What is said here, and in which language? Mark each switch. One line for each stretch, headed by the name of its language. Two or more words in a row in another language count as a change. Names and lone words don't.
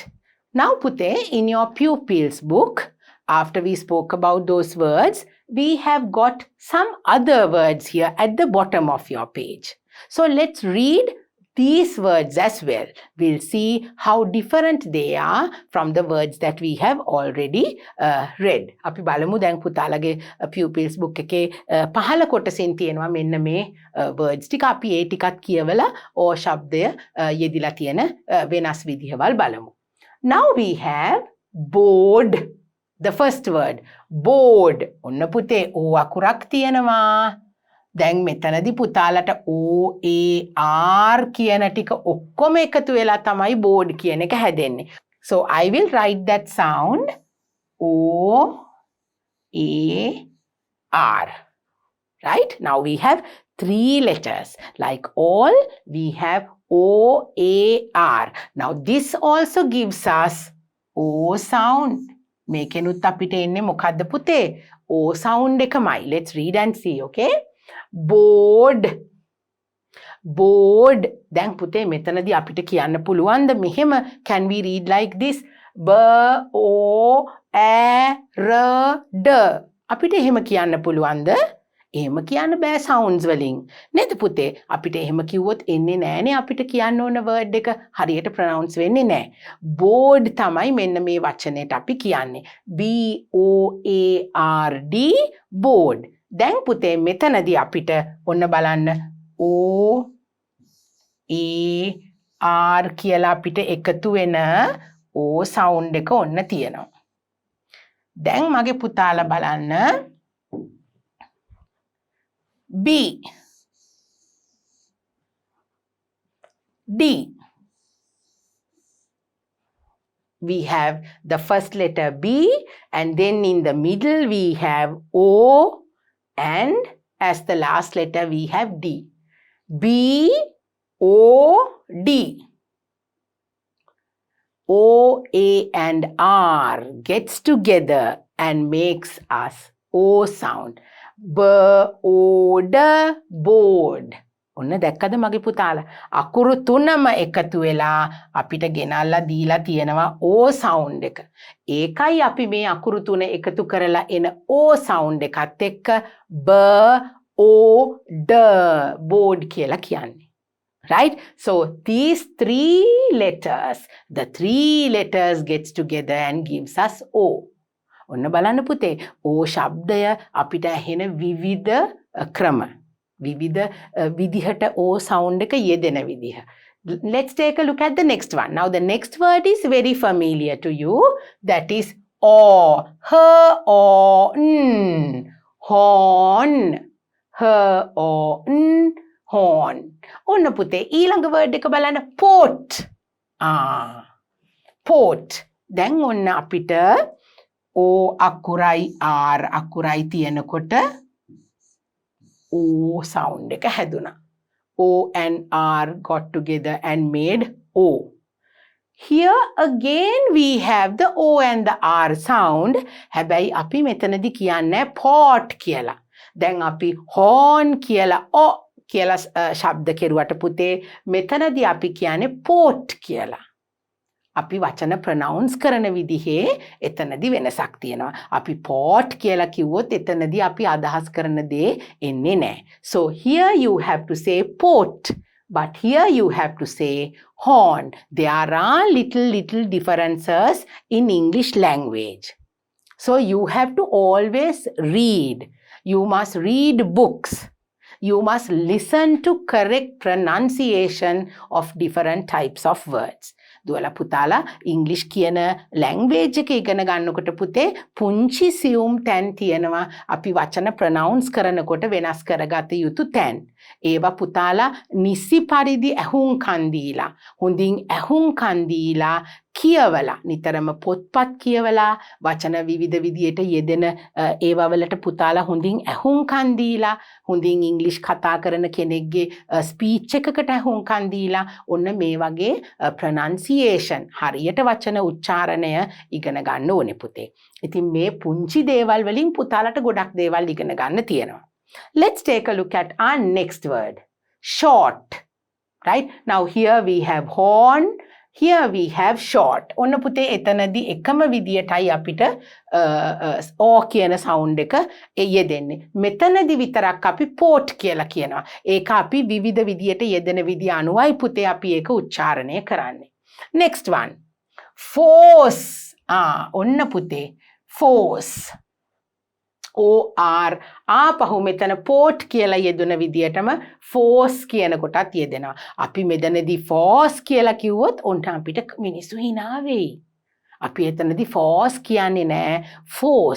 English: Now, Pute, in your pupils book, after we spoke about those words, we have got some other words here at the bottom of your page. So let's read these words as well. We'll see how different they are from the words that we have already read.
Sinhala: අපි බලමු දැන් පුතාලගේ
English: pupils book
Sinhala: එකේ පහළ කොටසෙන් තියෙනවා මෙන්න මේ words ටික. අපි ඒ ටිකත් කියවලා ඕ ශබ්දය යෙදිලා තියෙන වෙනස් විදිහවල් බලමු.
English: Now we have board. The first word, board.
Sinhala: ඔන්න පුතේ O අකුරක් තියෙනවා. දැන් මෙතනදී පුතාලට
English: O A R
Sinhala: කියන ටික ඔක්කොම එකතු වෙලා තමයි board කියන එක හැදෙන්නේ.
English: So I will write that sound O A R. Right? Now we have 3 letters. Like all, we have O A R. Now this also gives us O sound.
Sinhala: මේකෙනුත් අපිට එන්නේ මොකද්ද පුතේ?
English: O sound
Sinhala: එකමයි.
English: Let's read and see, okay? Board. Board.
Sinhala: දැන් පුතේ මෙතනදී අපිට කියන්න පුළුවන්ද මෙහෙම?
English: Can we read like this? B O A R D.
Sinhala: අපිට එහෙම කියන්න පුළුවන්ද? එහෙම කියන්න බෑ sounds වලින්. නේද පුතේ? අපිට එහෙම කිව්වොත් එන්නේ නෑනේ අපිට කියන්න ඕන word එක හරියට pronounce වෙන්නේ නෑ. board තමයි මෙන්න මේ වචනයට අපි කියන්නේ.
English: B O A R D board.
Sinhala: දැන් පුතේ මෙතනදී අපිට ඔන්න බලන්න
English: O A R
Sinhala: කියලා අපිට එකතු වෙන
English: O sound
Sinhala: එක ඔන්න තියෙනවා. දැන් මගේ පුතාලා බලන්න B. D.
English: We have the first letter B, and then in the middle we have O, and as the last letter we have D. B, O, D. O, A and R gets together and makes us O sound. B-O-D, board.
Sinhala: ඔන්න දැක්කද මගේ පුතාලා? අකුරු තුනම එකතු වෙලා අපිට ගෙනල්ලා දීලා තියෙනවා
English: O sound
Sinhala: එක. ඒකයි අපි මේ අකුරු තුන එකතු කරලා එන
English: O sound
Sinhala: එකත් එක්ක
English: B-O-D, board
Sinhala: කියලා කියන්නේ.
English: Right? So these the three letters gets together and gives us O.
Sinhala: ඔන්න බලන්න පුතේ, O ශබ්දය අපිට ඇහෙන විවිධ ක්‍රම. විවිධ විදිහට
English: O sound
Sinhala: එක යෙදෙන විදිහ.
English: Let's take a look at the next one. Now the next word is very familiar to you. That is O. H-O-N. Horn. H-O-N. Horn.
Sinhala: ඔන්න පුතේ ඊළඟ word එක බලන්න.
English: Port. Port.
Sinhala: දැන් ඔන්න අපිට O අකුරයි R අකුරයි තියෙනකොට
English: O sound
Sinhala: එක හැදුනා.
English: O and R got together and made O. Here again we have the O and the R sound.
Sinhala: හැබැයි අපි මෙතනදී කියන්නේ pot කියලා. දැන් අපි horn කියලා O කියලා ශබ්ද කෙරුවට පුතේ මෙතනදී අපි කියන්නේ pot කියලා. අපි වචන ප්‍රොනවුන්ස් කරන විදිහේ එතනදී වෙනසක් තියෙනවා. අපි pot කියලා කිව්වොත් එතනදී අපි අදහස් කරන දේ එන්නේ නැහැ.
English: So here you have to say pot, but here you have to say horn. There are little differences in English language. So you have to always read. You must read books. You must listen to correct pronunciation of different types of words.
Sinhala: දුවලා පුතාලා ඉංග්‍රීසි කියන ලැන්ග්වේජ් එක ඉගෙන ගන්නකොට පුතේ පුංචි සියුම් තැන් තියෙනවා අපි වචන ප්‍රොනවුන්ස් කරනකොට වෙනස් කරගත යුතු තැන්. ඒවා පුතාලා නිසි පරිදි ඇහුම්කන් දීලා හොඳින් ඇහුම්කන් දීලා කියවලා නිතරම පොත්පත් කියවලා වචන විවිධ විදියට යෙදෙන ඒවා වලට පුතාලා හොඳින් ඇහුම්කන් දීලා හොඳින් ඉංග්‍රීසි කතා කරන කෙනෙක්ගේ ස්පීච් එකකට ඇහුම්කන් දීලා ඔන්න මේ වගේ ප්‍රොනන්සියේෂන් හරියට වචන උච්චාරණය ඉගෙන ගන්න ඕනේ පුතේ. ඉතින් මේ පුංචි දේවල් වලින් පුතාලට ගොඩක් දේවල් ඉගෙන ගන්න තියෙනවා.
English: Let's take a look at our next word. Short. Right? Now here we have horn. Here we have short.
Sinhala: ඔන්න පුතේ එතනදී එකම විදියටයි අපිට O කියන sound එක යෙදෙන්නේ. මෙතනදී විතරක් අපි port කියලා කියනවා. ඒක අපි විවිධ විදියට යෙදෙන විදිය අනුවයි පුතේ අපි ඒක උච්චාරණය කරන්නේ.
English: Next one. Force.
Sinhala: ඔන්න පුතේ force. O-R ආපහු මෙතන port කියලා යෙදුන විදියටම force කියන කොටත් යෙදෙනවා. අපි මෙතනදී force කියලා කිව්වොත් ඔන්න අපිට මිනිස්සු hina වෙයි. අපි එතනදී force කියන්නේ නෑ force.